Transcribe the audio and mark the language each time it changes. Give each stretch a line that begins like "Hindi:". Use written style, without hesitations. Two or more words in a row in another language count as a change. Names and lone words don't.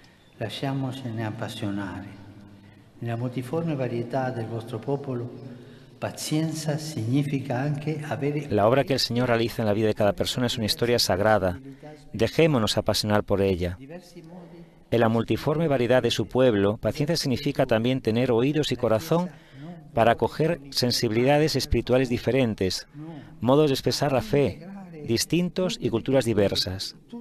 Italian: Lasciamocene appassionare. Nella multiforme varietà del vostro popolo Pazienza significa anche avere...
Spanish: La obra que el Señor realiza en la vida de cada persona es una historia sagrada. Dejémonos apasionar por ella. En la multiforme variedad de su pueblo, paciencia significa también tener oídos y corazón para acoger sensibilidades espirituales diferentes, modos de expresar la fe distintos y culturas diversas.